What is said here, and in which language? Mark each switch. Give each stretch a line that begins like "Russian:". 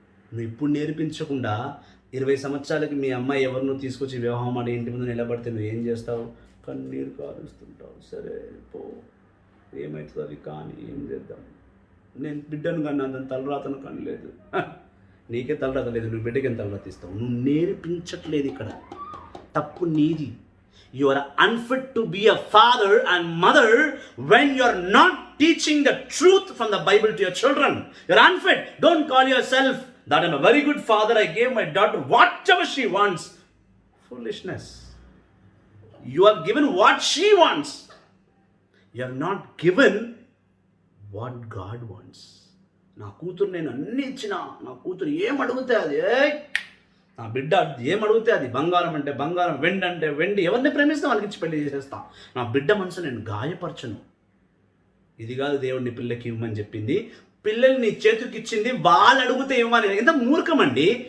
Telugu: నువ్వు ఇప్పుడు నేర్పించకుండా 20 సంవత్సరాలకి మీ అమ్మాయి ఎవరినో తీసుకొచ్చి వివాహం ఆడి ఇంటి ముందు నిలబడితే నువ్వు ఏం చేస్తావు? కన్నీరు కారుస్తుంటావు. సరే పో, ఏమవుతుంది అది కానీ ఏం చేద్దాం. నేను బిడ్డను కన్నా దాని తలరాతను కనలేదు. నీకే తలరాత లేదు, నువ్వు బిడ్డకి ఎంత తలరాత ఇస్తావు? నువ్వు నేర్పించట్లేదు. ఇక్కడ తప్పు నీది.
English: You are unfit to be a father and mother when you are not teaching the truth from the Bible to your children. You are unfit. Don't call yourself that I'm a very good father. I gave my daughter whatever she wants. Foolishness. You have given what she wants. You have not given what God wants.
Telugu: నా కూతురు నేను అన్ని ఇచ్చినా, నా కూతురు ఏం అడిగితే అది, నా బిడ్డ ఏం అడిగితే అది, బంగారం అంటే బంగారం, వెండి అంటే వెండి, ఎవరిని ప్రేమిస్తే వాళ్ళకి ఇచ్చి పెళ్లి చేసేస్తా. నా బిడ్డ మనసు నేను గాయపరచను. ఇది కాదు దేవుడిని పిల్లకి ఇవ్వమని చెప్పింది. పిల్లల్ని నీ చేతికి ఇచ్చింది, వాళ్ళు అడిగితే ఇవ్వమని. ఎంత మూర్ఖమండి.